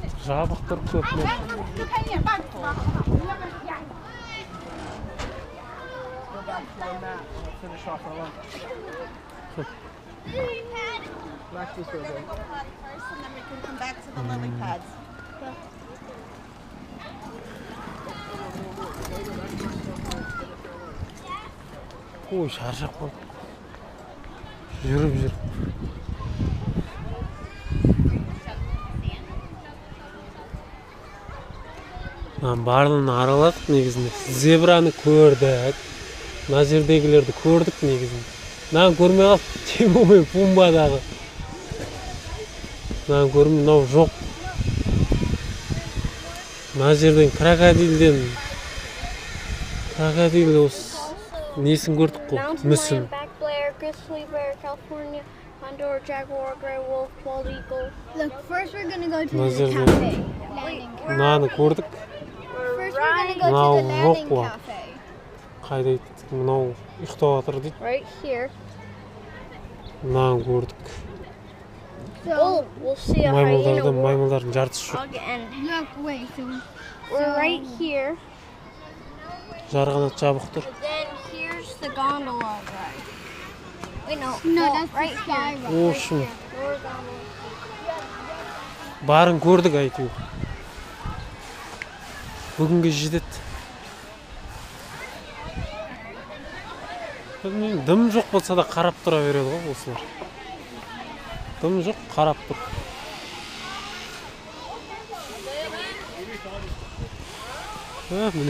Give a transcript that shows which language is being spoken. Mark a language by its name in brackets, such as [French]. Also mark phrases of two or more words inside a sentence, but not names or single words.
[Kazakh] жабық тұр көп нәрсе. [English] Finish off our lunch. Back this way, babe. First, and then we can come back to the lily pads. [Kazakh] Ой, шаршап қалды. Жүріп. Барлығын араладық негізінде. Зебраны көрдік. Мына жердегілерді көрдік негізінде. Мынаны көрмей қалып, Тимо мен Пумбадағы. Мынаны көрмей, мынау жоқ. Мына жерден крокодил осы несін көрдік қой, мүсін. [English] Black bear, grizzly bear, California, condor, jaguar, gray wolf, bald eagle. Look, first we're gonna go to [Kazakh] Mına [English] the [Kazakh] жерден [English] cafe. [Kazakh] мынаны көрдік. [English] First we're gonna go [Kazakh] Мынау [English] to the [Kazakh] жоқ [English] landing [Kazakh] қой. [English] cafe. [Kazakh] Қайда еттік, мынау ұйықтап жатыр дейді. [English] Right here. [Kazakh] Мынаны көрдік. [English] So we'll see a hyena walk. [Kazakh] Маймылдардың жартысы жоқ. [English] And look, wait, so we're right here. [Kazakh] Жарғанат жабық тұр. [English] Then here's the gondola ride. Wait, no, that's right here. [Kazakh] О, шын. Барын көрдік әйтеуір. Бүгінге жетеді. Білмеймін, дым жоқ болса да қарап тұра береді ғой осылар. Дым жоқ, қарап тұр. Міне.